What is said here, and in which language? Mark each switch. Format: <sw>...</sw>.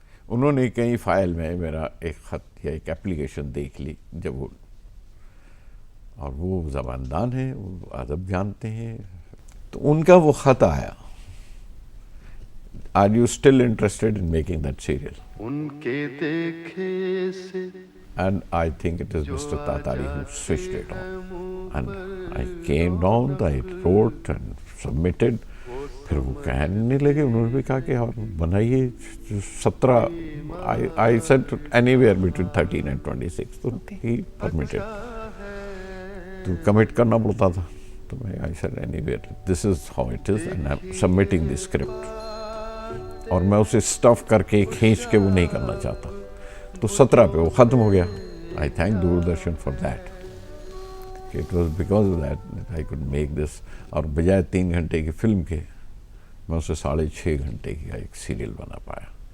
<hi>उन्होंने कई फाइल में मेरा एक खत या एक एप्लीकेशन देख ली जब वो, और वो ज़बानदान है, वो अदब जानते हैं। तो उनका वो खत आया,</hi> <en>Are you still interested in making that serial?</en> <hi>उनके देखे से</hi> <en>And I think it is Mr. Tatari who switched it on. And I came down, I wrote and submitted.</en> <hi>फिर वो कहने नहीं लगे, उन्होंने भी कहा कि और बनाइए 17,</hi> <en>I said anywhere between 13 and 26,</en> <hi>तो</hi> <en>he permitted.</en> <hi>तो कमिट करना पड़ता था, तो मैं</hi> <en>I said anywhere, this is how it is and I'm submitting the script.</en> <hi>और मैं उसे स्टफ करके खींच के वो नहीं करना चाहता। तो 17 पे वो ख़त्म हो गया।</hi> <en>I thank Doordarshan for that, it was because of that I could make this.</en> <hi>और बजाय 3 घंटे की फिल्म के मैं उसे 6.5 घंटे की एक सीरियल बना पाया।</hi>